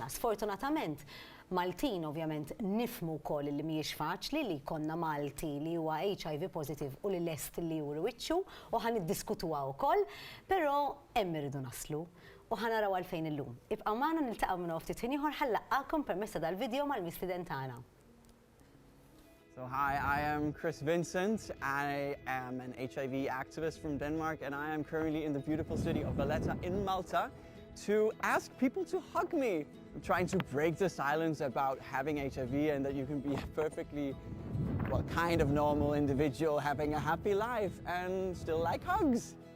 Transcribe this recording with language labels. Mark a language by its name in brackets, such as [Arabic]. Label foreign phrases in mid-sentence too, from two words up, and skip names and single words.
[Maltese] Sfortunatament Maltin ovvjament nifmu wkoll li mhijiex faċli li jkollna Malti li huwa HIV positive u li lest li juru wiċċu u ħaniddiskutuha wkoll, però hemm irridu naslu u ħanaraw għalfejn illum. Ibqa' magħna niltaqgħu minn ftit ħin ieħor ħallaqgħakom permezz dal-video mal-mistiden tagħna. [English] So hi, I am Chris Vincent. I am an HIV activist from Denmark and I am currently in the beautiful city of Valletta in Malta to ask people to hug me. I'm trying to break the silence about having HIV and that you can be a perfectly, well, kind of normal individual having a happy life and still like hugs.